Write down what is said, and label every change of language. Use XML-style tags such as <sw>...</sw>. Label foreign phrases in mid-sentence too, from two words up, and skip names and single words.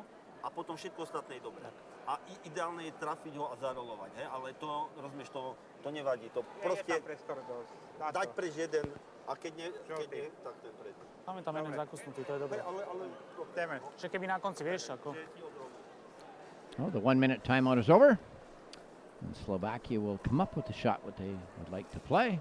<sk>A potom všetko ostatné je dobré. A ideálne je trafiť ho a zarolovať, hej, ale to, rozumieš, to nevadí. To proste dať preč jeden a keď nie, tak ten preč. Máme tam jeden zakosnutý, to je dobré. Ale Že keby na konci, vieš, ako...</sk> <en>Well, the 1 minute timeout is over. And Slovakia will come up with the shot what they would like to play.</en>